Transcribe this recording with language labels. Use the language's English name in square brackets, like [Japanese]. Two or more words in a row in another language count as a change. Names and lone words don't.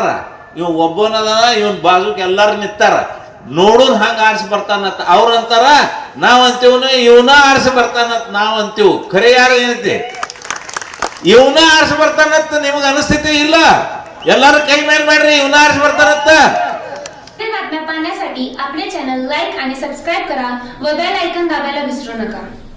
[Kannada] ಇವ್ ಒಬ್ಬನದಾನ, ಇವನ್ ಬಾಜುಕ್ ಎಲ್ಲಾರು ನಿಂತಾರ. ನೋಡುನ್ ಹಂಗ ಆರಿಸಿ ಬರ್ತಾನತ್ ಅವ್ರ ಅಂತಾರ, ನಾವ್ ಅಂತೀವ್ನ ಇವನ ಆರಿಸಿ ಬರ್ತಾನತ್ ನಾವ್ ಅಂತೀವ್. ಖರೆ ಯಾರು ಏನೈತಿ, ಇವನ ಆರಿಸಿ ಬರ್ತಾನತ್ ನಿಮಗ ಅನಿಸ್ತೈತಿ ಇಲ್ಲ? ಎಲ್ಲಾರು ಕೈ ಮೇಲೆ ಮಾಡ್ರಿ, ಇವನ ಆರಿಸಿ ಬರ್ತಾನತ್ತ. [Marathi] बातम्या पाहण्यासाठी आपले चॅनल लाईक आणि सबस्क्राईब करा व बेल आयकॉन दाबायला विसरू नका.